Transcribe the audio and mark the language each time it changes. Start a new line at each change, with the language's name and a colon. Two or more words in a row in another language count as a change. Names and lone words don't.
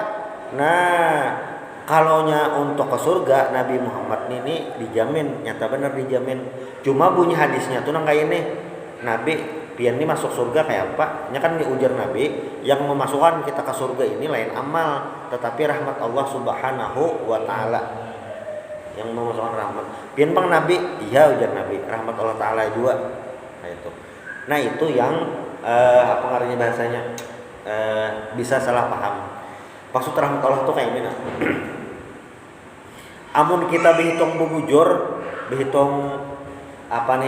Banjar: Nah, kalaunya untuk ke surga Nabi Muhammad ini dijamin, nyata benar dijamin. Cuma bunyi hadisnya tuh kayak ini, Nabi pian ini masuk surga kayak apa? Nya kan diujar Nabi, yang memasukkan kita ke surga ini lain amal, tetapi rahmat Allah
Arabic: Subhanahu wa taala.
Banjar: Yang memasukkan rahmat. Pian bang Nabi, iya ujar Nabi, rahmat Allah taala juga. Nah itu. Nah itu yang apa artinya bahasanya? Bisa salah paham. Maksud rahmat Allah itu kayak ini nah. Amun kita berhitung bubujur, berhitung apa nih?